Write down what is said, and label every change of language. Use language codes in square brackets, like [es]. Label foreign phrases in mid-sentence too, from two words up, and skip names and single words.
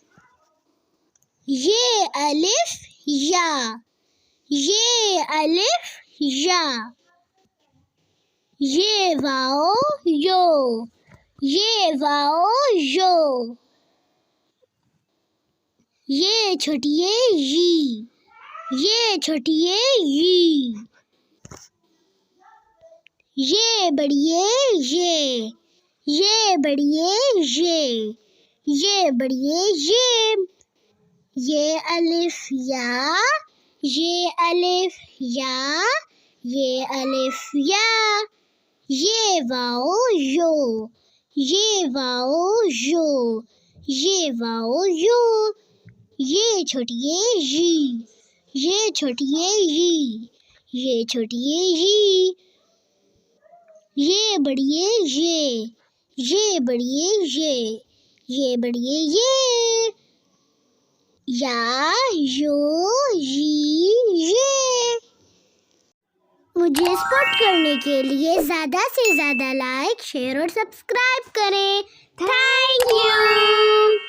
[ur] یہ الف یا، یہ الف یا، یہ واؤ یو، یہ واؤ یو، یہ چھوٹیے یی، یہ چھوٹیے یی، یہ بڑیے یہ بڑیے یہ بڑیے یہ الف یا، یہ الف یا، یہ الف یا، یہ واؤ یو، یہ واؤ یو، یہ واؤ یو، یہ چھوٹیے یی، یہ چھوٹیے یی، یہ چھوٹیے یی، یہ بڑیے یہ بڑیے یہ بڑیے یا یو یہ۔ مجھے سپورٹ کرنے کے لیے زیادہ سے زیادہ لائک، شیئر اور سبسکرائب کریں۔ [en] thank you.